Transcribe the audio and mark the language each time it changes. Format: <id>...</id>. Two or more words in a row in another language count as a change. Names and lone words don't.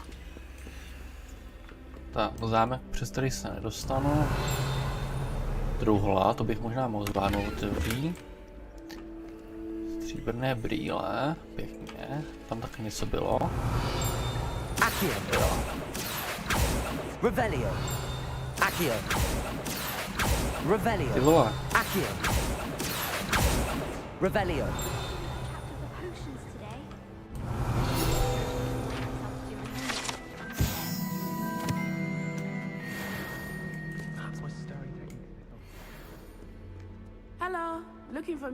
<cs>Tak, zámek, přes který se nedostanu. Truhla, to bych možná mohl zvládnout, dobrý. Stříbrné brýle, pěkně. Tam taky něco bylo. Jo. Revelio. Accio. Revelio. Ty vole. Accio. Revelio.</cs> <en>Hello, looking for me?</en>